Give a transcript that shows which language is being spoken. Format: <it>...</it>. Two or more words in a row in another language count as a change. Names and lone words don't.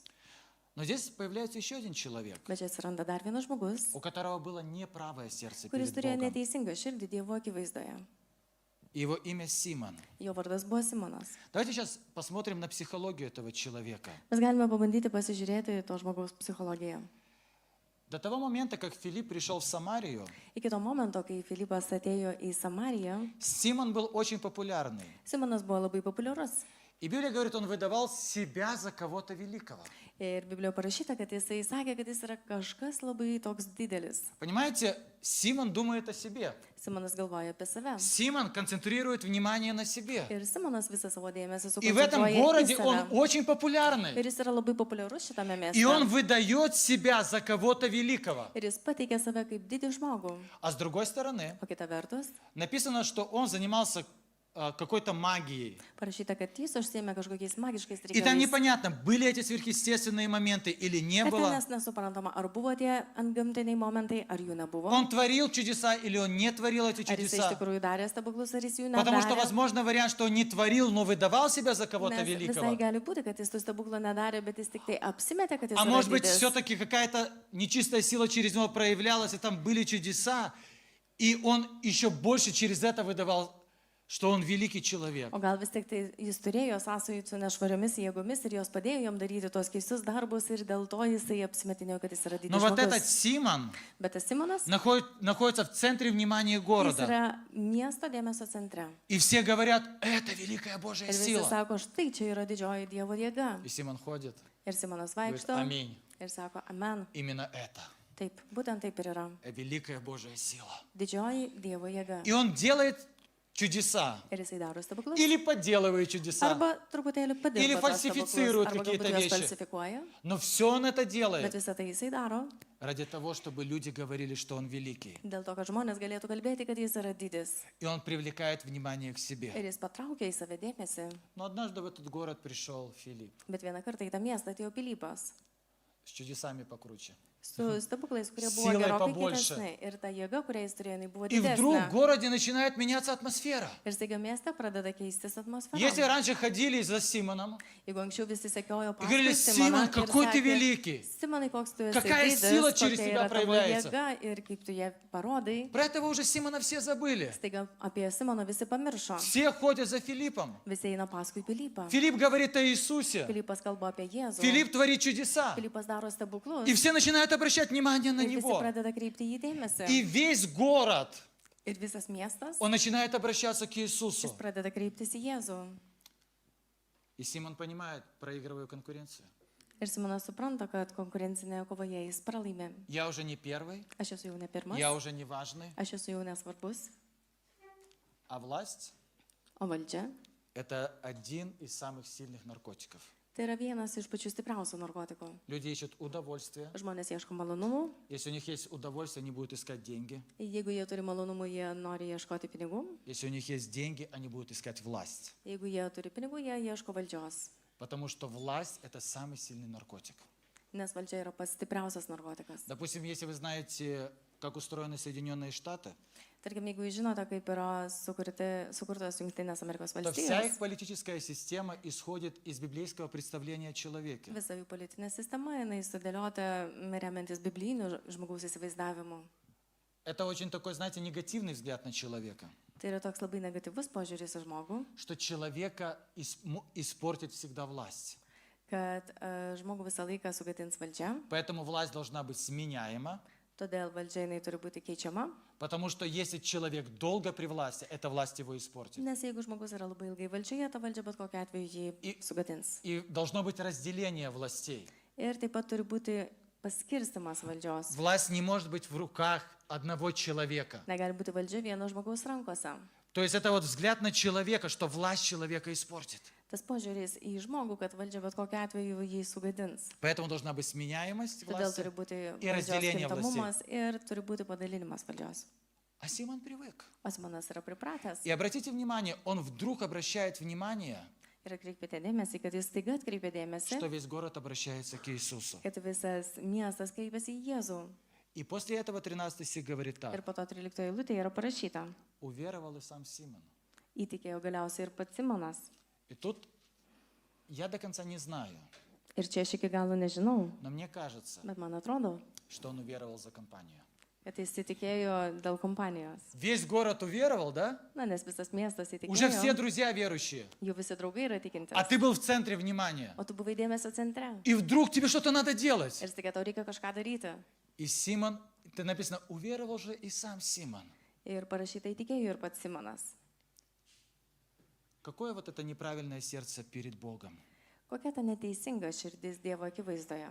<ru>Но здесь появляется еще один человек,</ru> <lt>Bet čia atsiranda dar vienas žmogus,</lt> <ru>у которого было неправое сердце</ru> <lt>kuris</lt> <ru>перед</ru> <lt>turėjo</lt> <ru>Богом.</ru> <lt>neteisingą širdį Dievo akivaizdoje.</lt> <ru>Его имя Симон.</ru> <lt>Jo vardas buvo Simonas.</lt> <ru>Давайте сейчас посмотрим на психологию этого человека.</ru> <lt>Mes galime pabandyti pasižiūrėti to žmogaus psichologiją.</lt> <ru>До того момента, как Филипп пришел в Самарию,</ru> <lt>Iki to momento, kai Filipas atėjo į Samariją,</lt> <ru>Симон был очень популярный.</ru> <lt>Simonas buvo labai populiarus.</lt> <ru>И Библия говорит, он выдавал себя за кого-то великого.</ru> <lt>Ir Biblijoje parašyta, kad jisai sakė, kad jis yra kažkas labai toks didelis.</lt> <ru>Понимаете, Симон думает о себе.</ru> <lt>Simonas galvoja apie save.</lt> <ru>Симон концентрирует внимание на себе.</ru> <lt>Ir Simonas visą savo dėmesį</lt> <ru>И в этом</ru> <lt>sukoncentruoja į</lt> <ru>городе он</ru> <lt>save.</lt> <ru>очень популярный.</ru> <lt>Ir jis yra labai populiarus šitame</lt> <ru>И он</ru> <lt>mieste.</lt> <ru>выдает себя за кого-то великого.</ru> <lt>Ir jis pateikia save kaip didį žmogų.</lt> <ru>А с другой стороны,</ru> <lt>O kita vertus,</lt> <ru>написано, что он занимался какой-то магией.</ru> <lt>parašyta, kad jis užsiėmė kažkokiais magiškais</lt> <ru>И там</ru> <lt>reikalais.</lt> <ru>непонятно, были эти сверхъестественные моменты или не</ru> <lt>Bet ten</lt> <ru>было.</ru> <lt>nes nesuprantama, ar buvo tie antgamtiniai momentai, ar jų nebuvo.</lt> <ru>Он творил чудеса или он не творил эти</ru> <lt>Ar jis iš</lt> <ru>чудеса.</ru> <lt>tikrųjų darė stebuklus, ar jis jų</lt> <ru>Потому что,</ru> <lt>nedarė.</lt> <ru>возможно, вариант, что он не творил, но выдавал себя за кого-то</ru> <lt>Nes visai</lt> <ru>великого.</ru> <lt>gali būti, kad jis tų stebuklų nedarė, bet jis tik tai apsimetė, kad jis</lt> <ru>А</ru> <lt>yra</lt> <ru>может быть,</ru> <lt>didis.</lt> <ru>все-таки какая-то нечистая сила через него проявлялась, и там были чудеса, и он еще больше через это выдавал, что он великий человек.</ru> <lt>O gal vis tik tai jis turėjo sąsajų su nešvariomis jėgomis ir jos padėjo jam daryti tos keistus darbus ir dėl to jisai apsimetinėjo, kad jis yra</lt> <ru>Но</ru> <lt>didis</lt> <ru>вот этот</ru> <lt>žmogus.</lt> <ru>Симон</ru> <lt>Bet tas Simonas,</lt> <ru>находится в центре внимания</ru> <lt>jis</lt> <ru>города.</ru> <lt>yra miesto dėmesio centre.</lt> <ru>И все говорят, это великая Божья</ru> <lt>Ir visi</lt> <ru>сила.</ru> <lt>sako, štai čia yra didžioji Dievo jėga.</lt> <ru>И Симон ходит,</ru> <lt>Ir Simonas</lt> <ru>говорит,</ru> <lt>vaikšto</lt> <ru>аминь.</ru> <lt>ir sako, amen.</lt> <ru>Именно это.</ru> <lt>Taip, būtent taip ir yra.</lt> <ru>Великая Божья сила.</ru> <lt>Didžioji Dievo jėga.</lt> <ru>И он делает чудеса.</ru> <lt>Ir jisai daro stebuklus.</lt> <ru>Или подделывает чудеса.</ru> <lt>Arba truputėlį</lt> <ru>Или</ru> <lt>padirba tuos stebuklus,</lt> <ru>фальсифицирует</ru> <lt>arba</lt> <ru>какие-то</ru> <lt>galbūt juos</lt> <ru>вещи.</ru> <lt>falsifikuoja.</lt> <ru>Но все он это</ru> <lt>Bet</lt> <ru>делает</ru> <lt>visą tai jisai daro</lt> <ru>ради того, чтобы люди говорили, что он великий.</ru> <lt>dėl to, kad žmonės galėtų kalbėti, kad jis yra didis.</lt> <ru>И он привлекает внимание к себе.</ru> <lt>Ir jis patraukia į save dėmesį.</lt> <ru>Но однажды в этот город пришел Филипп</ru> <lt>Bet vieną kartą į tą miestą atėjo Pilypas.</lt> <ru>с чудесами покруче.</ru> <lt>Su stebuklais, kurie buvo</lt> <ru>Силой</ru> <lt>gerokai</lt> <ru>побольше.</ru> <lt>didesni. Ir ta jėga, kurią jis turėjo, jinai buvo</lt> <ru>И вдруг в</ru> <lt>didesnė.</lt> <ru>городе начинает меняться атмосфера.</ru> <lt>Ir staiga mieste pradeda keistis atmosfera.</lt> <ru>Если раньше ходили за Симоном</ru> <lt>Jeigu anksčiau visi sekiojo</lt> <ru>и говорили,</ru> <lt>paskui</lt> <ru>Симон,</ru> <lt>Simoną ir</lt> <ru>какой ты</ru> <lt>sakė,</lt> <ru>великий.</ru> <lt>Simonai, koks tu esi</lt> <ru>Какая</ru> <lt>didis,</lt> <ru>сила через</ru> <lt>kokia</lt> <ru>тебя</ru> <lt>yra tavo</lt> <ru>проявляется.</ru> <lt>jėga ir kaip tu ją parodai.</lt> <ru>Про этого уже Симона все забыли.</ru> <lt>Staiga apie Simoną visi pamiršo.</lt> <ru>Все ходят за Филиппом.</ru> <lt>Visi eina paskui Pilypą.</lt> <ru>Филипп говорит о Иисусе.</ru> <lt>Pilypas kalba apie Jėzų.</lt> <ru>Филипп творит чудеса.</ru> <lt>Pilypas daro stebuklus.</lt> <ru>И все начинают обращать внимание на</ru> <lt>Ir visi</lt> <ru>него.</ru> <lt>pradeda kreipti į jį dėmesį.</lt> <ru>И весь город,</ru> <lt>Ir visas miestas,</lt> <ru>он начинает обращаться к</ru> <lt>jis</lt> <ru>Иисусу.</ru> <lt>pradeda kreiptis į Jėzų.</lt> <ru>И Симон понимает, проигрываю конкуренцию.</ru> <lt>Ir Simonas supranta, kad konkurencinėje kovoje jis pralaimė.</lt> <ru>Я уже не первый,</ru> <lt>Aš esu jau ne pirmas,</lt> <ru>я уже не важный,</ru> <lt>aš esu jau nesvarbus,</lt> <ru>а власть</ru> <lt>o valdžia –</lt> <ru>это один из самых сильных наркотиков.</ru> <lt>tai yra vienas iš pačių stipriausių narkotikų.</lt> <ru>Люди ищут удовольствие.</ru> <lt>Žmonės ieško malonumų,</lt> <ru>Если у них есть удовольствие, они будут искать деньги.</ru> <lt>jeigu jie turi malonumų, jie nori ieškoti pinigų,</lt> <ru>Если у них есть деньги, они будут искать власть.</ru> <lt>jeigu jie turi pinigų, jie ieško valdžios,</lt> <ru>Потому что власть – это самый сильный наркотик.</ru> <lt>nes valdžia yra pats stipriausias narkotikas.</lt> <ru>Допустим, если вы знаете, как устроены Соединенные Штаты,</ru> <lt>Tarkim, jeigu jūs žinote, kaip yra sukurtos Junktinės Amerikos</lt> <ru>то вся их</ru> <lt>valstijos,</lt> <ru>политическая система исходит из библейского представления о человеке.</ru> <lt>visa jų politinė sistema, jinai sudėliota remiantis biblijiniu žmogaus įsivaizdavimu.</lt> <ru>Это очень такой, знаете, негативный взгляд на человека,</ru> <lt>Tai yra toks labai negatyvus požiūris į žmogų,</lt> <ru>что человека испортит всегда власть.</ru> <lt>kad žmogų visą laiką sugadins valdžia,</lt> <ru>Поэтому власть должна быть сменяема,</ru> <lt>todėl valdžia jinai turi būti keičiama,</lt> <ru>потому что если человек долго при власти, эта власть его испортит.</ru> <lt>nes jeigu žmogus yra labai ilgai valdžioje, ta valdžia bet kokiu atveju jį sugadins.</lt> <ru>И должно быть разделение властей.</ru> <lt>Ir taip pat turi būti paskirstimas valdžios.</lt> <ru>Власть не может быть в руках одного человека.</ru> <lt>Negali būti valdžia vieno žmogaus rankose.</lt> <ru>То есть это вот взгляд на человека, что власть человека испортит.</ru> <lt>Tas požiūris į žmogų, kad valdžia bet kokiu atveju jį sugadins.</lt> <ru>Поэтому должна быть сменяемость</ru> <lt>Todėl</lt> <ru>власти.</ru> <lt>turi būti ir valdžios</lt> <ru>разделение</ru> <lt>kintamumas ir turi būti padalinimas valdžios.</lt> <ru>А Симон привык.</ru> <lt>O Simonas yra pripratęs.</lt> <ru>И обратите внимание, он вдруг обращает внимание,</ru> <lt>Ir atkreipėte dėmesį, kad jis staiga atkreipė dėmesį,</lt> <ru>что весь город обращается к Иисусу.</ru> <lt>kad visas miestas kreipiasi į Jėzų.</lt> <ru>И после этого 13 стих говорит</ru> <lt>Ir</lt> <ru>так.</ru> <lt>po to 13 eilutėje yra parašyta.</lt> <ru>Уверовал и сам Симон.</ru> <lt>Įtikėjo galiausiai ir pats Simonas.</lt> <ru>И тут я до конца не знаю,</ru> <lt>Ir čia aš iki galo nežinau,</lt> <ru>но мне кажется,</ru> <lt>bet man atrodo,</lt> <ru>что он уверовал за компанию.</ru> <lt>kad jis įtikėjo dėl kompanijos.</lt> <ru>Весь город уверовал, да?</ru> <lt>Na, nes visas miestas</lt> <ru>Уже все</ru> <lt>įtikėjo,</lt> <ru>друзья верующие,</ru> <lt>jų visi draugai yra tikintis.</lt> <ru>а ты был в центре внимания.</ru> <lt>O tu buvai dėmesio centre.</lt> <ru>И вдруг тебе что-то надо делать.</ru> <lt>Ir staiga tau reikia kažką daryti.</lt> <ru>И Симон, ты написано, уверовал же и сам Симон.</ru> <lt>Ir parašyta įtikėjo ir pats Simonas.</lt> <ru>Какое вот это неправильное сердце перед Богом?</ru> <lt>Kokia ta neteisinga širdis Dievo akivaizdoje?</lt>